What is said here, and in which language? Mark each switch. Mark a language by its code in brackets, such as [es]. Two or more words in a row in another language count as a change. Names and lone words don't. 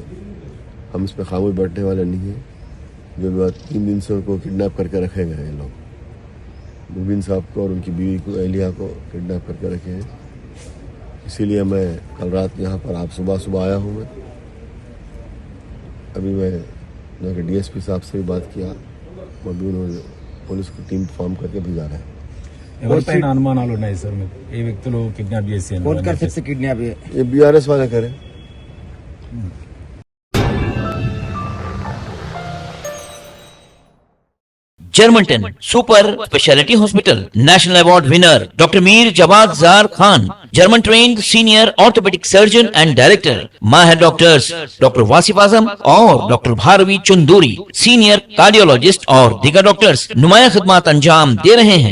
[ur] ہم اس پہ خاموش بیٹھنے والے نہیں ہیں۔ جو 3 دن سے ان کو کڈنیپ کر کے رکھے گئے ہیں لوگ، مبین صاحب کو اور ان کی بیوی کو، اہلیہ کو کڈنیپ کر کے رکھے ہیں۔ اسی لیے میں کل رات یہاں پر آپ صبح آیا ہوں۔ میں ابھی میں یہاں کے DSP صاحب سے بھی بات کیا، وہ بھی انہوں نے پولیس کو ٹیم فارم کر کے بھیجا رہے ہیں۔ [te] ఎవరిపైన అనుమానాలు ఉన్నాయి సార్ మీకు? ఏ వ్యక్తులు కిడ్నాప్ చేసి [ur] یہ BRS والے کریں۔ جرمنٹن سپر اسپیشلٹی ہاسپٹل نیشنل ایوارڈ ونر ڈاکٹر میر جواد زار خان، جرمن ٹرینڈ سینئر آرتھوپیڈک سرجن اینڈ ڈائریکٹر، ماہر ڈاکٹرز ڈاکٹر واصف اعظم اور ڈاکٹر بھاروی چندوری، سینئر کارڈیولوجسٹ اور دیگر ڈاکٹرز نمایاں خدمات انجام دے رہے ہیں۔